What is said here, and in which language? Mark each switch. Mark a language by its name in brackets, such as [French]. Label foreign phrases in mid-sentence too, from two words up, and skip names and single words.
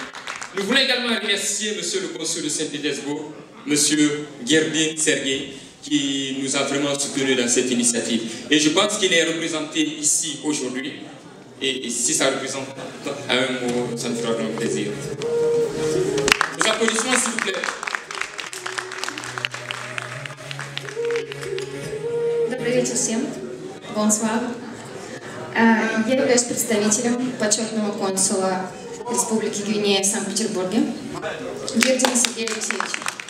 [French] Nous voulons également remercier Monsieur le consul de Saint-Pétersbourg, Monsieur Gerdin Sergei, qui nous a vraiment soutenus dans cette initiative. Et je pense qu'il est représenté ici aujourd'hui. Et si ça représente un mot, ça nous fera grand plaisir. Nos applaudissements, s'il vous plaît. [Russian] Добрый вечер всем. [French] Bonsoir. [Russian] Я являюсь представителем почетного консула Республики Гвинея в Санкт-Петербурге Гердина Сергея Алексеевича.